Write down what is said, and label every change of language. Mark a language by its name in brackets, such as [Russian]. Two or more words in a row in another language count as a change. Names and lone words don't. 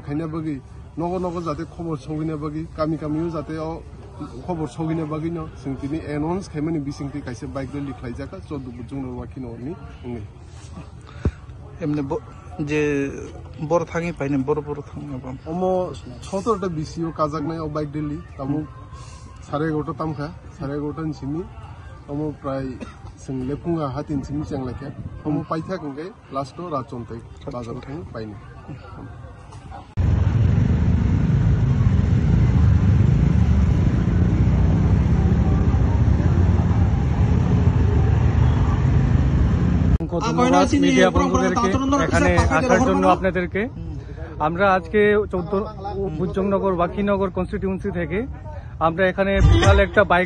[Kok Borok] khaina bagi nogo jate khobor sogina bagi kami jate khobor sogina bagi no singtini announce khaimani bisingti kaise [English] bike rally [Kok Borok] khlaijaka 14 bujungno wakino ni ngai emne je bor thangi paine bor thangi bam omo 17 ta bisio kajaknai o [English] bike rally [Kok Borok] tamu 11:30 tamkha 11:30 simi omo prai sing lepunga hatin simi changlake omo paitha kungai last ra chontai bazar thang paini [Bangla] মিডিয়া বন্ধুদেরকে এখানে আসার জন্য আপনাদেরকে আমরা আজকে 14 বুজংনগর ওয়াকিনগর কনস্টিটিউয়েন্সি থেকে আমরা এখানে বিশাল একটা বাইক